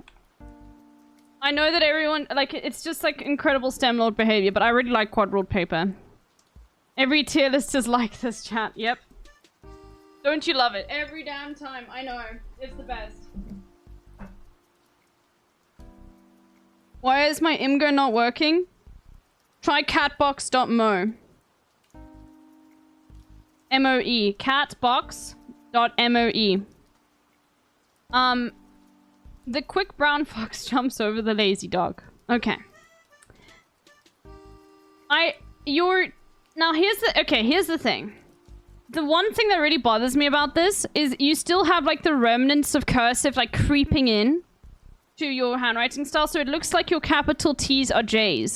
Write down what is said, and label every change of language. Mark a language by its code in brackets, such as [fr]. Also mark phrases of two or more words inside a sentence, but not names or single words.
[en] I know that everyone, like, it's just, like, incredible STEM Lord behavior, but I really like quad-ruled paper. Every tier list is like this, chat. Yep. Don't you love it? Every damn time. I know. It's the best. Why is my Imgur not working? Try catbox.mo. M-O-E. Catbox.mo-e. The quick brown fox jumps over the lazy dog. Okay. Now here's the thing. The one thing that really bothers me about this is you still have like the remnants of cursive like creeping in to your handwriting style, so it looks like your capital T's are J's.